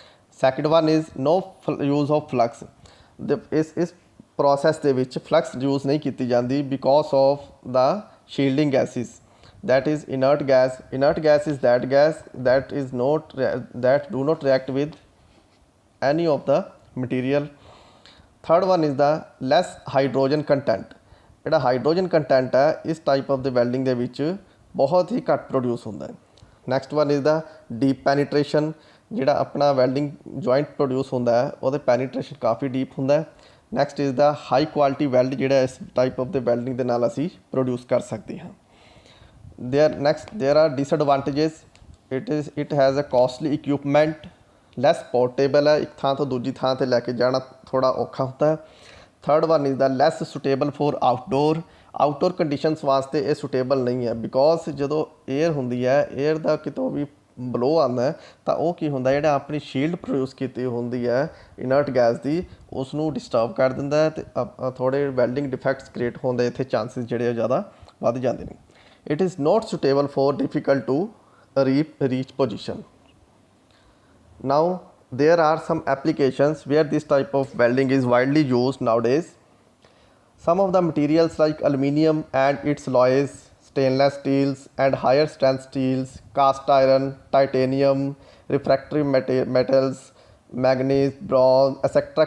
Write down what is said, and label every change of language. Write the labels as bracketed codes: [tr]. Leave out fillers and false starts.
[en] Second one is no use of flux. [pa] ਇਸ process ਦੇ ਵਿੱਚ flux use ਨਹੀਂ ਕੀਤੀ ਜਾਂਦੀ [en] because of the shielding gases. That is inert gas. Inert gas is that gas that do not react with any of the material. Third one is the less hydrogen content. [pa] ਜਿਹੜਾ hydrogen content ਹੈ ਇਸ type of ਦੇ welding ਦੇ ਵਿੱਚ ਬਹੁਤ ਹੀ ਘੱਟ produce ਹੁੰਦਾ ਹੈ. [en] Next one is the deep penetration. [pa] ਜਿਹੜਾ ਆਪਣਾ ਵੈਲਡਿੰਗ ਜੁਆਇੰਟ ਪ੍ਰੋਡਿਊਸ ਹੁੰਦਾ ਹੈ ਉਹਦੇ ਪੈਨੀਟ੍ਰੇਸ਼ਨ ਕਾਫੀ ਡੀਪ ਹੁੰਦਾ ਹੈ. [en] next is the high quality weld [pa] ਜਿਹੜਾ ਇਸ ਟਾਈਪ ਆਫ ਦੇ ਵੈਲਡਿੰਗ ਦੇ ਨਾਲ ਅਸੀਂ ਪ੍ਰੋਡਿਊਸ ਕਰ ਸਕਦੇ ਹਾਂ. [en] there are disadvantages. It has a costly equipment, less portable [pa] ਹੈ, ਇੱਕ ਥਾਂ ਤੋਂ ਦੂਜੀ ਥਾਂ 'ਤੇ ਲੈ ਕੇ ਜਾਣਾ ਥੋੜ੍ਹਾ ਔਖਾ ਹੁੰਦਾ ਹੈ. [en] third one is the less suitable for outdoor conditions [pa] ਵਾਸਤੇ ਇਹ ਸੁਟੇਬਲ ਨਹੀਂ ਹੈ, ਬਿਕੋਜ਼ ਜਦੋਂ ਏਅਰ ਹੁੰਦੀ ਹੈ, ਏਅਰ ਦਾ ਕਿਤੋਂ ਵੀ ਬਲੋ ਆਉਂਦਾ ਤਾਂ ਉਹ ਕੀ ਹੁੰਦਾ, ਜਿਹੜਾ ਆਪਣੀ ਸ਼ੀਲਡ ਪ੍ਰੋਡਿਊਸ ਕੀਤੀ ਹੁੰਦੀ ਹੈ ਇਨਰਟ ਗੈਸ ਦੀ, ਉਸ ਨੂੰ ਡਿਸਟਰਬ ਕਰ ਦਿੰਦਾ ਹੈ ਅਤੇ ਥੋੜ੍ਹੇ ਵੈਲਡਿੰਗ ਡਿਫੈਕਟਸ ਕ੍ਰੀਏਟ ਹੋਣ ਦੇ ਇੱਥੇ ਚਾਂਸਿਸ ਜਿਹੜੇ ਜ਼ਿਆਦਾ ਵੱਧ ਜਾਂਦੇ ਨੇ. [en] It is not suitable for difficult to reach position. Now there are some applications where this type of welding is widely used nowadays. Some of the materials like aluminium and its alloys, stainless steels and higher strength steels, cast iron, titanium, refractory metals, manganese, bronze, etc.